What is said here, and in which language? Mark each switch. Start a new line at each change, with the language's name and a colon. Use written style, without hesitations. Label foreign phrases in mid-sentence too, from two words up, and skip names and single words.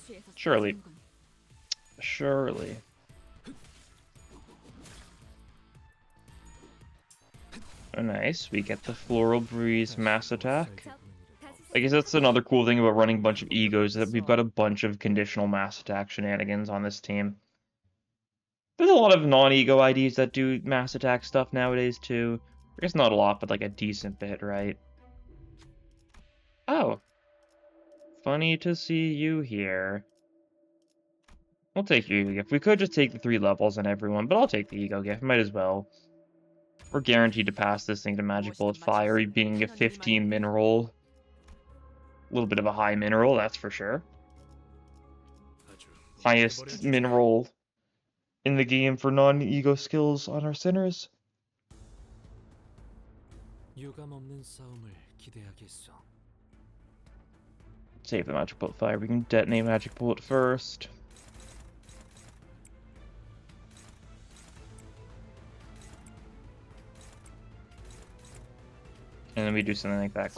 English: Surely. Oh, nice. We get the Floral Breeze Mass Attack. I guess that's another cool thing about running a bunch of E.G.Os, that we've got a bunch of conditional mass attack shenanigans on this team. There's a lot of non-E.G.O IDs that do mass attack stuff nowadays, too. I guess not a lot, but like a decent bit, right? Oh. Funny to see you here. We'll take your E.G.O gift. We could just take the 3 levels on everyone, but I'll take the E.G.O gift. Might as well. We're guaranteed to pass this thing to Magic Bullet Fire, being a 15 min roll. A little bit of a high min roll, that's for sure. Highest min roll in the game for non-E.G.O skills on our centers. Save the Magic Bullet Fire. We can detonate Magic Bullet first. And then we do something like that.